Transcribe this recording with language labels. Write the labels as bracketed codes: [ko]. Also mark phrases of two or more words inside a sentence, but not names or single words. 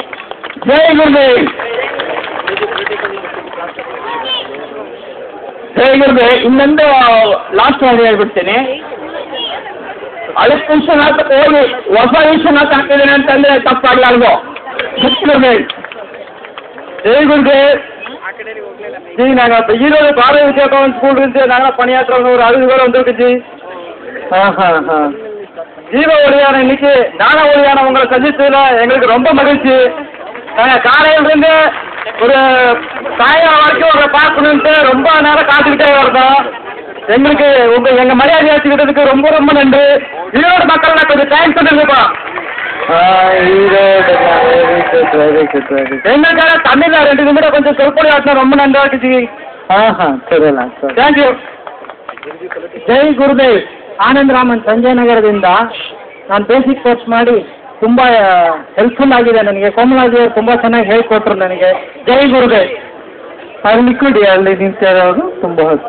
[kn] ಜೈ ಗುರುದೇವ್. ಜೈ ಗುರುದೇವ್. ಇನ್ನೊಂದು ಲಾಸ್ಟ್ ಮಾಡಿ ಹೇಳ್ಬಿಡ್ತೀನಿ. ಹಳೆ ವಿಶ್ವನಾಥ ಹೋಗಿ ಹೊಸ ವಿಶ್ವನಾಥ ಹಾಕಿದ್ದೇನೆ ಅಂತಂದರೆ ತಪ್ಪಾಗಲಾರ್ದು. ಗುರುದೇವ್. ಜೈ ಗುರುದೇವ್. [ta] ஜி நாங்கள் ஈரோடு பாரதிய வித்யாபவன் ஸ்கூல் இருந்து நாங்கள் பணியாற்றுறவங்க ஒரு 60 பேர் வந்துருக்கு ஜி. ஜீவ ஒளியான இன்னைக்கு ஞான ஒளியான உங்களை சந்தித்ததில் எங்களுக்கு ரொம்ப மகிழ்ச்சி. நாங்கள் காலையிலிருந்து ஒரு சாயங்காலம் வரைக்கும் உங்களை பார்க்கணுன்ட்டு ரொம்ப நேரம் காத்துக்கிட்டே வரோம். எங்களுக்கு எங்கள் மரியாதை ஏற்றுக்கிட்டதுக்கு ரொம்ப ரொம்ப நன்றி. ஈரோடு மக்கள் நான் கொஞ்சம் டைம் சொல்லுங்கப்பா. எங்களுக்காக தமிழில் 2 நிமிடம் கொஞ்சம் சொற்பொழி ஆட்டினா ரொம்ப நன்றா இருக்குச்சு. [kn] ಸರಿಯಲ್ಲ ಸರ್. [en] thank you. [kn] ಜೈ ಗುರುದೇವ್. ಆನಂದ್ ರಾಮನ್ ಸಂಜಯನಗರದಿಂದ. ನಾನು [en] basic course [kn] ಮಾಡಿ ತುಂಬ ಹೆಲ್ಪ್ಫುಲ್ ಆಗಿದೆ ನನಗೆ. ಕೋಮಲಾಜಿ ಅವರು ತುಂಬ ಚೆನ್ನಾಗಿ ಹೇಳ್ಕೊಟ್ರು ನನಗೆ. ಜೈ ಗುರುದೇ. ಅಲ್ಲಿ ಕೊಡಿ, ಅಲ್ಲಿ ನಿಂತಿರೋರು ತುಂಬ ಹೊತ್ತು.